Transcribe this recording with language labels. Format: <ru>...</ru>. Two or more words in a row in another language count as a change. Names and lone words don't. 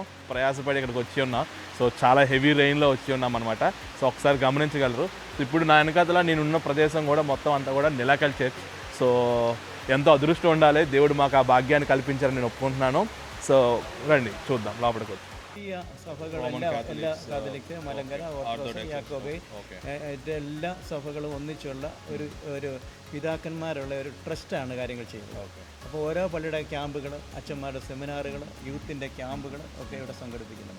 <te>ప్రయాసపడి ఇక్కడికి వచ్చి ఉన్నాం. సో చాలా</te> <en>heavy rainlo</en> <te>వచ్చి ఉన్నాం అనమాట. సో ఒకసారి గమనించగలరు. ఇప్పుడు నా వెనకాతల నేనున్న ప్రదేశం కూడా మొత్తం అంతా కూడా నిలకల్ చర్చ్. సో ఎంతో అదృష్టం ఉండాలి, దేవుడు మాకు ആ భాగ్యాన్ని కల్పించారని నేను ఒప్పుకుంటున్నాను. సో రండి చూద్దాം లోపలికి వచ్చి.</te> <ml>സഭകളെല്ലാം എല്ലാ കാത്തലിക്സ്, മലങ്കര, ഓർത്തഡോക്സ്, യാക്കോബൈ, എല്ലാ സഭകളും ഒന്നിച്ചുള്ള ഒരു പിതാക്കന്മാരുള്ള ഒരു ട്രസ്റ്റാണ് കാര്യങ്ങൾ ചെയ്യുന്നത്. അപ്പോൾ ഓരോ പള്ളിയുടെ ക്യാമ്പുകൾ, അച്ഛന്മാരുടെ സെമിനാറുകൾ, യൂത്തിൻ്റെ ക്യാമ്പുകൾ ഒക്കെ ഇവിടെ സംഘടിപ്പിക്കുന്നുണ്ട്.</ml>